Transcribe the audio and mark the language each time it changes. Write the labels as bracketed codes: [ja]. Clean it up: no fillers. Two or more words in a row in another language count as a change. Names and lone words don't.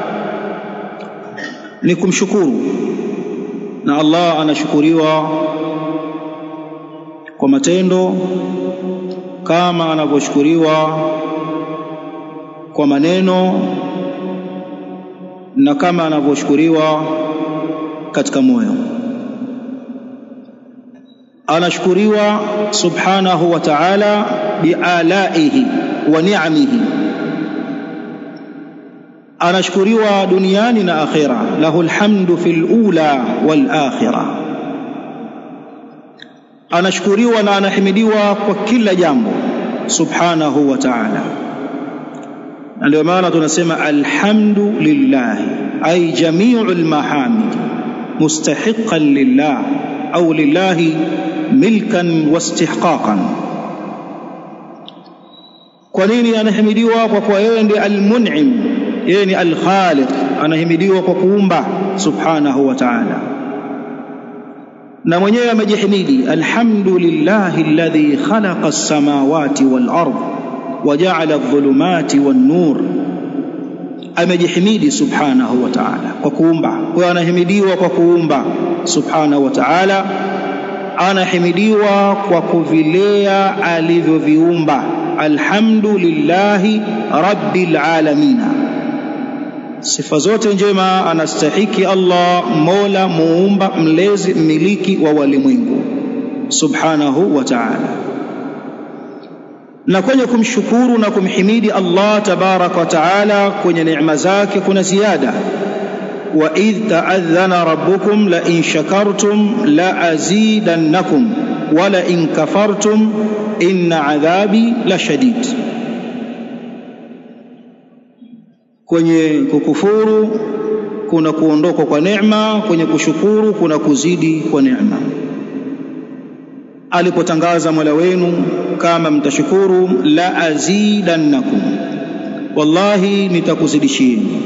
[sw] ni kumshukuru, na Allah anashukuriwa kwa matendo kama anavyoshukuriwa kwa maneno na kama anavyoshukuriwa katika moyo. Anashukuriwa [ar] سبحانه وتعالى بآلائه ونعمه, [sw] anashukuriwa duniani na akhira, [ar] له الحمد في الأولى والآخرة. [sw] Anashukuriwa na anahimidiwa kwa kila jambo [ar] سبحانه وتعالى. [sw] Ndio maana tunasema [ar] الحمد لله أي جميع المحامد مستحقة لله أو لله ملكا واستحقاقا. [sw] Kwa nini anahimidiwa? Kwa kuwa yeye ndiye al-mun'im, yeye ni al-khaliq, anahimidiwa kwa kuumba [ar] سبحانه وتعالى. [sw] Na mwenyewe amejihimidi, [ar] الحمد لله الذي خلق السماوات والأرض وجعل الظلمات والنور. [sw] Amejihimidi [ar] سبحانه وتعالى [sw] kwa kuumba. Kwa anahimidiwa kwa kuumba [ar] سبحانه وتعالى, [sw] anahimidiwa kwa kuvilea alivyoviumba. [ar] الحمد لله رب العالمين, [sw] sifa zote njema anastahiki Allah, Mola muumba mlezi mmiliki wa walimwengu [ar] سبحانه وتعالى. [sw] Na kwenye kumshukuru na kumhimidi Allah [ar] تبارك وتعالى [sw] kwenye neema zake kuna ziada. [ar] وإذ تأذن ربكم لئن شكرتم لأزيدنكم ولئن كفرتم إن عذابي لشديد. [sw] Kwenye kukufuru kuna kuondoka kwa neema, kwenye kushukuru kuna kuzidi kwa neema. Alipotangaza Mola wenu, kama mtashukuru [ar] لأزيدنكم, [sw] wallahi nitakuzidishieni.